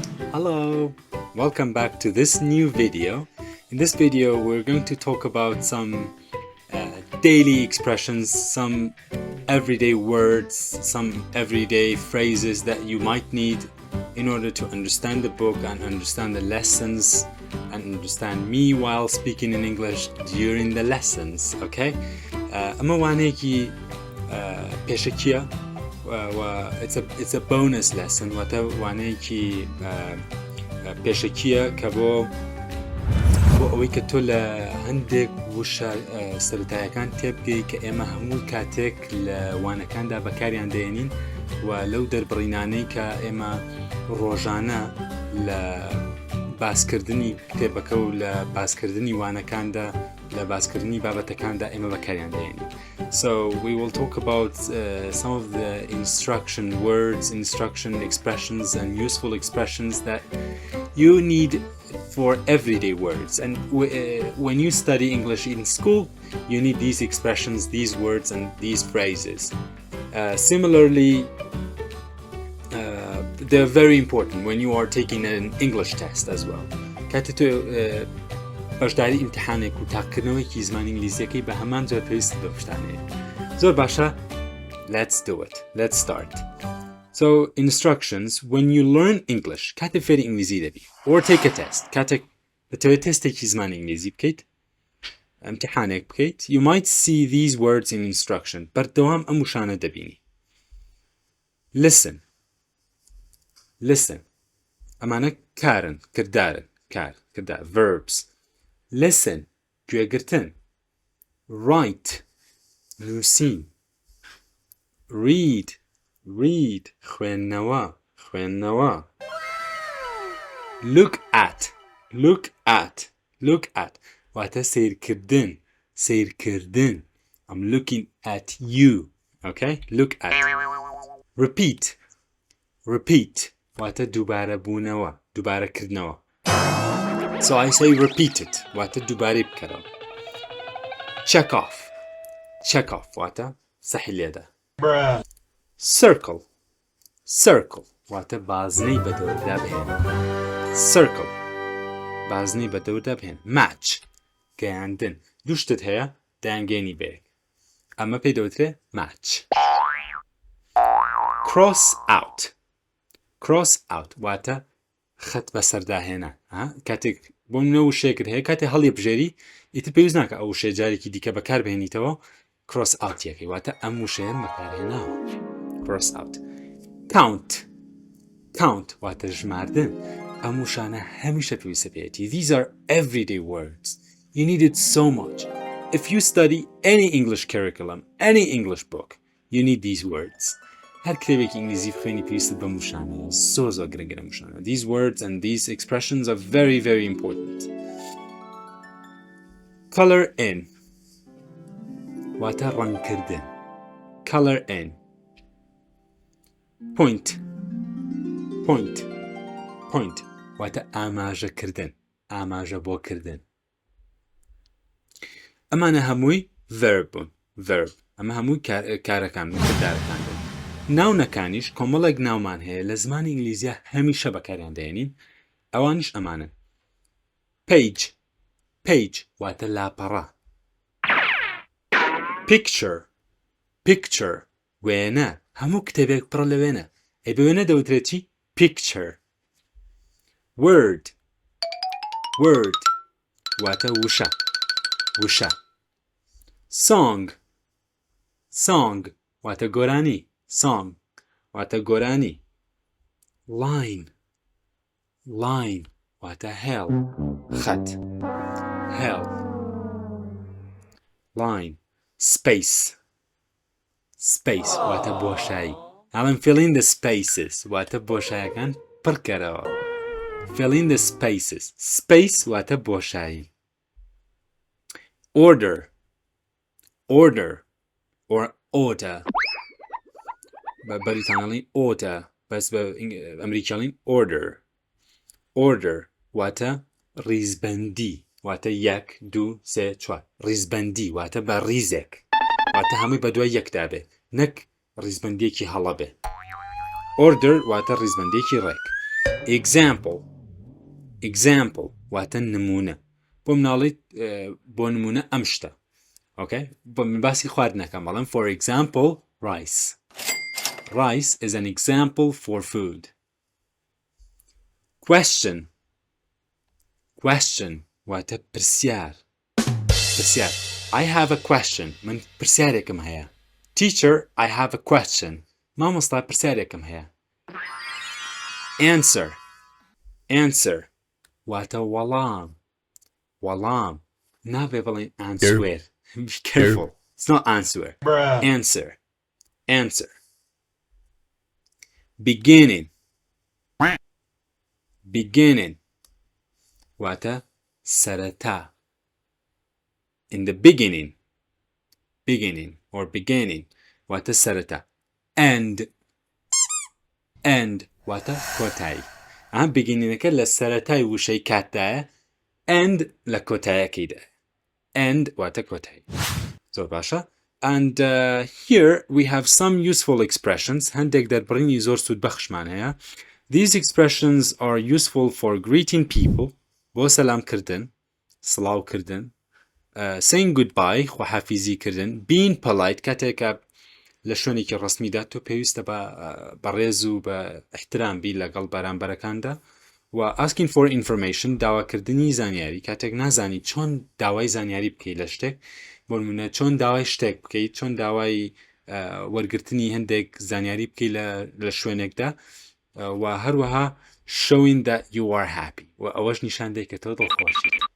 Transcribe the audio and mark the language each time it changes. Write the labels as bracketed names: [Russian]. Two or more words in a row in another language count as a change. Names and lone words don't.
[English] Hello, welcome back to this new video. In this video we're going to talk about some daily expressions, some everyday words, some everyday phrases that you might need in order to understand the book and understand the lessons and understand me while speaking in English during the lessons, okay? [Central Kurdish] ئەمە وانەیەکی پێشەکیە [English] it's a bonus lesson [Central Kurdish] واتە وانەیەکی پێشەکیە کە بۆ ئەوەی کە تۆ لە هەندێک وشە سەرەتاییەکان تێبگەی کە ئێمە هەموو کاتێک لە وانەکاندا بەکاریان دێنین و لەو دەربڕینانەی کە ئێمە ڕۆژانە لە باسکردنی کتێبەکە و لە باسکردنی وانەکاندا لە باسکردنی بابەتەکاندا ئێمە بەکاریان دێنین. [English] So we will talk about some of the instruction words, instruction expressions and useful expressions that you need for everyday words. And when you study English in school, you need these expressions, these words and these phrases. Similarly, they're very important when you are taking an English test as well. [Central Kurdish] کاتێ بەشداری ئیمتحانێک و تاقیکردنەوەیەکی زمانی ئینگلیزیەکەی بە هەمان جۆر پێویست بە شتانەیە. زۆر باشە. [English] Let's do it. Let's start. So instructions when you learn English [Central Kurdish] کاتێ فێری ئینگلیزی دەبی [English] or take a test [Central Kurdish] کاتێک دەتەوێت تێستێکی زمانی ئینگلیزی بکەیت ئیمتحانێک بکەیت [English] you might see these words in instruction [Central Kurdish] بەردەوام ئەم وشانە دەبینی. Listen. ئەمانە کارن کردارن کردار verbs. Listen گوێگرتن. Write نووسین. [English] Read خوێندنەوە Look at [Central Kurdish] واتە سیرکردن [English] I'm looking at you. Okay? Look at. Repeat [Central Kurdish] واتە دووبارەکردنەوە [English] So I say repeat it [Central Kurdish] واتە دووبارەی بکەرەوە. [English] Check off [Central Kurdish] واتە سەحی لێدە. Circle واتە بازنەی بەدەوردا بهێن. Match گەیاندن. دوو شتت هەیە دایانگەێنی بەیەک ئەمە پێی دەوترێ match. [English] Cross out [Central Kurdish] واتە خەت بەسەرداهێنا. کاتێک بۆ منە وشەیەکت هەیە کاتێ هەڵی بژێری ئیتر پێویست ناکە ئەو وشەیە جارێکی دیکە بەکار بهێنیتەوە [English] cross out [Central Kurdish] یەکەی واتە ئەم وشەیە بەکارهێناوە. [English] cross out. Count [Central Kurdish] واتە ژماردن. ئەم وشانە هەمیشە پێویستە پێێتی. [English] These are everyday words. You need it so much. If you study any English curriculum, any English book, you need these words. [Central Kurdish] هەر کتێبێکی ئینگلیزی خوێنی پێویستت بەم وشانەیە. زۆر گرنگە وشانە. [English] These words and these expressions are very, very important. Color in [Central Kurdish] واتە ڕەنگکردن. [English] Color in. Point [Central Kurdish] واتە ئاماژەکردن. ئاماژە بۆکردن. ئەمانە هەمووی verb. ئەمە هەمووی کارەکان کردارەکان. ناونەکانیش کۆمەڵێک ناومان هەیە لە زمانی ئینگلیزیە هەمیشە بەکاریان دێنین ئەوانیش ئەمانن. Page واتە لاپەڕە. Picture وێنە. هەموو کتێبێک پڕە لە وێنە. ئەی بە وێنە دەوترێتی picture. Word واتە وشە. Song واتە گۆرانی. واتە گۆرانی. Line واتە هێڵ. خەت. هێڵ. Line. Space واتە بۆشایی. [English] I'm filling the spaces [Central Kurdish] واتە بۆشایەکان پڕکەرەوە. [English] Fill in the spaces. Space [Central Kurdish] واتە بۆشایی. [English] Order or order. [Central Kurdish] بەریتانیاڵین order بەس بە ئەمریکیاڵین order واتە ریزبەندی واتە 1 2 3 4 ریزبەندی واتە بە ریزێک واتە هەمووی بە دوای یەکدا بێ نەک ریزبەندێکی هەڵە بێ. Order واتە ریزبەندێکی ڕێک. example واتە نمونە بۆ مناڵیت بۆ نمونە ئەم شتە okay بۆ من باسی خواردنەکەم بەڵام [English] for example rice is an example for food [Central Kurdish] question واتە پرسیار [English] I have a question [Central Kurdish] من پرسیارێکم هەیە [English] teacher I have a question [Central Kurdish] مامۆستا پرسیارێکم هەیە [English] answer [Central Kurdish] واتە وەڵام نابێ بڵێن [English] answer be careful it's not answer answer [Central Kurdish] beginning واتە سەرەتا [English] in the beginning or beginning [Central Kurdish] واتە سەرەتا end واتە کۆتایی ئەم beginningەکە لە سەرەتای وشەی کاتدایە end لە کۆتایەکەیدا end واتە کۆتایی زۆر باشە [English] and here we have some useful expressions [Central Kurdish] هەندێک دەربڕینی زۆر سوودبەخشمان هەیە [English] these expressions are useful for greeting people [Central Kurdish] بۆ سەلامکردن سڵاوکردن [English] saying goodbye [Central Kurdish] خواحافیزی کردن [English] being polite [Central Kurdish] کاتێکە لە شوێنێکی ڕسمیدا تۆ پێویستە بە ڕێز و بە احترام بی لەگەڵ بەرامبەرەکاندا و [English] asking for information [Central Kurdish] داواکردنی زانیاری کاتێک نازانی چۆن داوای زانیاری بکەیت لە شتێک بۆ نمونە چۆن داوای شتێک بکەیت چۆن داوای وەرگرتنی هەندێک زانیاری بکەیت لە شوێنێکدا و هەروەها [English] showing that you are happy [Central Kurdish] و ئەوەش نیشان دەیە کە تۆ دڵخۆشیت